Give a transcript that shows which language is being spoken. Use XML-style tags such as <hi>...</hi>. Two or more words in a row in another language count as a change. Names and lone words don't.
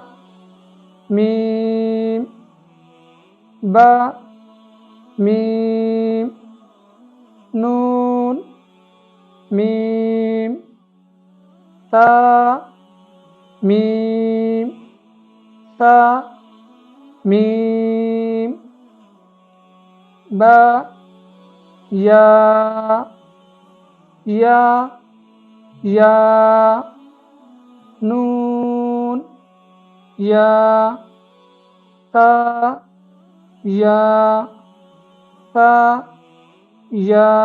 <ar>ميم، با، ميم، نون، ميم، تا، ميم، تا، ميم، با, یا یا یا نون یا تا یا تا یا</ar>